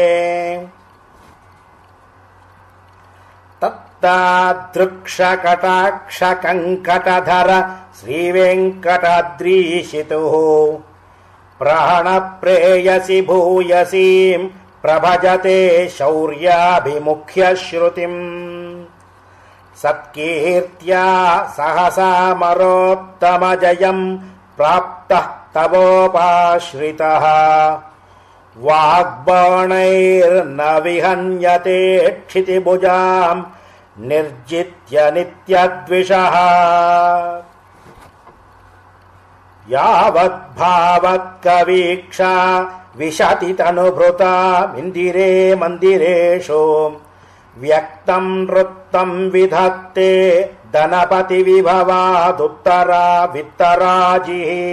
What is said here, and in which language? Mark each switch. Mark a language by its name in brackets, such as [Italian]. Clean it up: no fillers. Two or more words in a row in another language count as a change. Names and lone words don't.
[Sanskrit] తత్తాదృక్షకటాక్షకంకటధర శ్రీవేంకటాద్రీశితుః ప్రాణప్రేయసి భూయసీం ప్రభజతే శౌర్యాభిముఖ్య శ్రుతిం సత్కీర్త్యా సహసామరోత్తమజయం ప్రాప్తః తవోపాశ్రితః वाग्बाणैर्न विहन्यते क्षितिभुजाम् निर्जित्य नित्यद्विषः यावद्भावत्कवीक्षा विशति तनुभृतामिन्दिरे मन्दिरेषु व्यक्तं नृत्तं विधत्ते धनपति विभवादुत्तरा वित्तराजिः